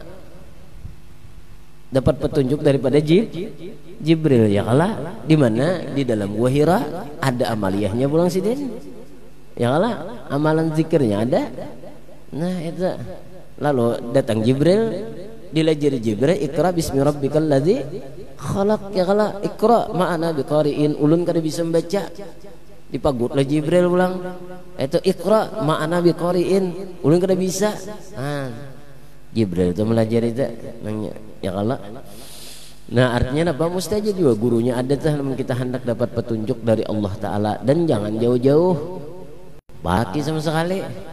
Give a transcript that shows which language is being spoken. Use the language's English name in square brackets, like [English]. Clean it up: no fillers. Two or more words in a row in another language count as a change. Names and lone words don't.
[Banjar] dapat petunjuk daripada Jibril ya kalah, di mana di dalam Gua Hira ada amaliyahnya pulang sidin ya kalah, amalan zikirnya ada. Nah itu lalu datang Jibril, dilajari Jibril, [Arabic] اقرأ باسم ربك الذي خلق [Banjar] ya kalah, [Arabic] اقرأ ما أنا بقارئ, [Banjar] ulun kada bisa membaca dipagutlah Jibril pulang itu [Arabic] اقرأ ما أنا بقارئ, [Banjar] ulun kada bisa. Jibril itu melajari itu ya kalah. Nah artinya apa mustajab juga gurunya ada tuh namun kita hendak dapat petunjuk dari Allah Ta'ala dan jangan jauh-jauh baki sama sekali.